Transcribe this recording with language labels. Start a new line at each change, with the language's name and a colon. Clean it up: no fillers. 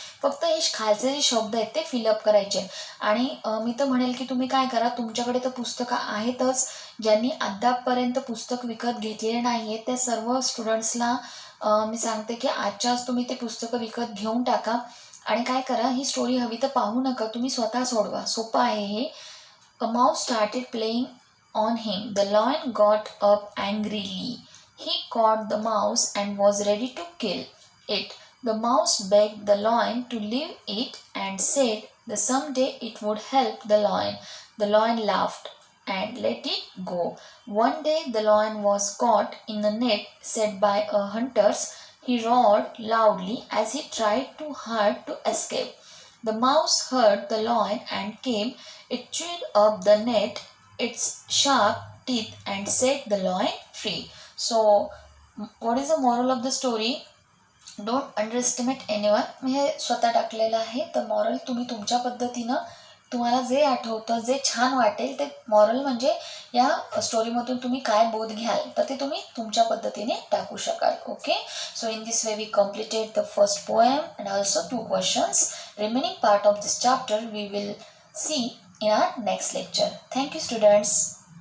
Marathi: फक्त हे खालचे जे शब्द आहेत ते फिलअप करायचे. आणि मी तर म्हणेल की तुम्ही काय करा, तुमच्याकडे तर पुस्तकं आहेतच, ज्यांनी अद्यापपर्यंत पुस्तक विकत घेतलेले नाही आहेत त्या सर्व स्टुडंट्सला मी सांगते की आजच्याच तुम्ही ते पुस्तकं विकत घेऊन टाका. आणि काय करा, ही स्टोरी हवी तर पाहू नका, तुम्ही स्वतः सोडवा, सोपं आहे हे.
English: A mouse started playing on him. The lion got up angrily. He caught the mouse and was ready to kill it. The mouse begged the lion to leave it and said that someday it would help the lion. The lion laughed and let it go. One day the lion was caught in a net set by a hunters. He roared loudly as he tried too hard to escape. The mouse heard the lion and came. It chewed up the net its sharp teeth and set the lion free. So what is the moral of the story? Don't underestimate anyone.
Marathi: मी हे स्वतः टाकलेलं आहे. तर moral तुम्ही तुमच्या पद्धतीनं तुम्हाला जे आठवतं, जे छान वाटेल ते मॉरल म्हणजे या स्टोरीमधून तुम्ही काय बोध घ्याल तर ते तुम्ही तुमच्या पद्धतीने टाकू शकाल.
English: Okay, so in this way we completed the first poem and also 2 questions. Remaining part of this chapter we will see in our next lecture. Thank you students.